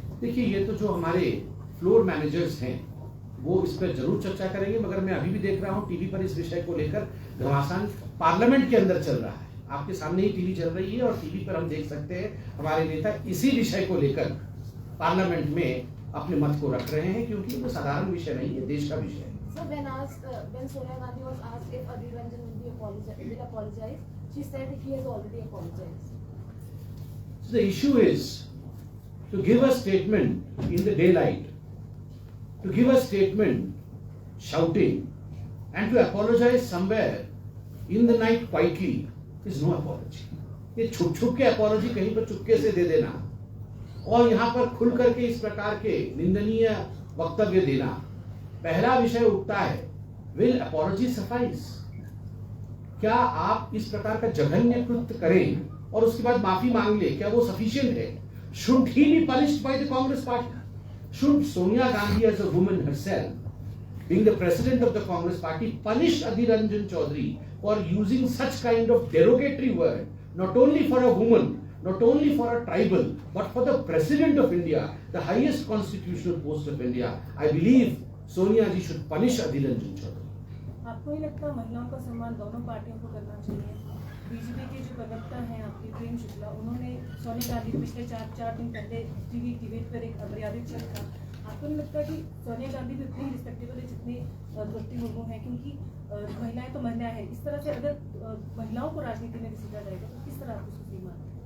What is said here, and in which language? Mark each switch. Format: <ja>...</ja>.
<hi>देखिए, ये तो जो हमारे फ्लोर मैनेजर्स हैं वो इस पर जरूर चर्चा करेंगे, मगर मैं अभी भी देख रहा हूँ टीवी पर इस विषय को लेकर घमासान पार्लियामेंट के अंदर चल रहा है। आपके सामने ही टीवी चल रही है और टीवी पर हम देख सकते हैं हमारे नेता इसी विषय को लेकर पार्लियामेंट में अपने मत को रख रहे हैं, क्योंकि वो साधारण विषय नहीं है, देश का विषय है।</hi> <en>So when Sonia Gandhi was asked if Adhir Ranjan will apologize, she said he has already apologized. So the issue is to give a statement in the daylight, to give a statement shouting, and to apologize somewhere in the night quietly is no apology.</en> <hi>ये छुप के apology कहीं पर चुपके से दे देना और यहाँ पर खुल करके इस प्रकार के निंदनीय वक्तव्य देना, पहला विषय उठता है,</hi> <en>Will apology suffice?</en> <hi>क्या आप इस प्रकार का जघन्य कृत्य करें और उसके बाद माफी मांग ले, क्या वो सफिशिएंट है?</hi> <en>Should he be punished by the Congress party? Should Sonia Gandhi as a woman herself, being the president of the Congress party, punish Adhir Ranjan Chaudhary for using such kind of derogatory word, not only for a woman, not only for a tribal, but for the president of India, the highest constitutional post of India? I believe Sonia ji should punish Adhir Ranjan Chaudhary.</en> <hi>आपको ही लगता है महिलाओं का सम्मान दोनों पार्टियों को करना चाहिए? बीजेपी के जो प्रवक्ता हैं आपके प्रेम शुक्ला, उन्होंने सोनिया गांधी पिछले चार दिन पहले टीवी डिबेट पर एक अमर्यादित शब्द था। आपको नहीं लगता कि सोनिया गांधी भी उतनी रिस्पेक्टेबल है जितने द्रौपदी मुर्मू हैं? क्योंकि महिलाएं तो महिलाएं हैं। इस तरह से अगर महिलाओं को राजनीति में घसीटा जाएगा तो किस तरह आप उसको सही मानते?</hi>